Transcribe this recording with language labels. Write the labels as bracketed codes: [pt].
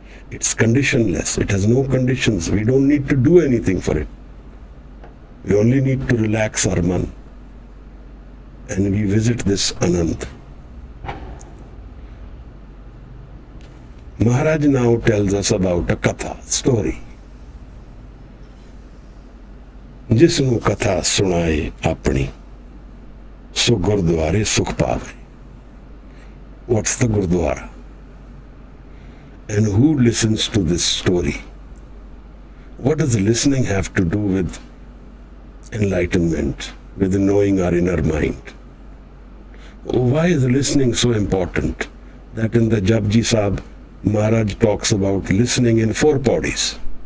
[en] It's conditionless. It has no conditions. We don't need to do anything for it. We only need to relax our man. And we visit this Anand. Maharaj now tells us about a katha, story. [pa] जिसनु कथा सुनाए अपनी सो गुरुद्वारे सुख पावे. [en] What's the Gurudwara? And who listens to this story? What does listening have to do with enlightenment, with knowing our inner mind? Why is listening so important that in the Japji Sahib, Maharaj talks about listening in 4 bodies.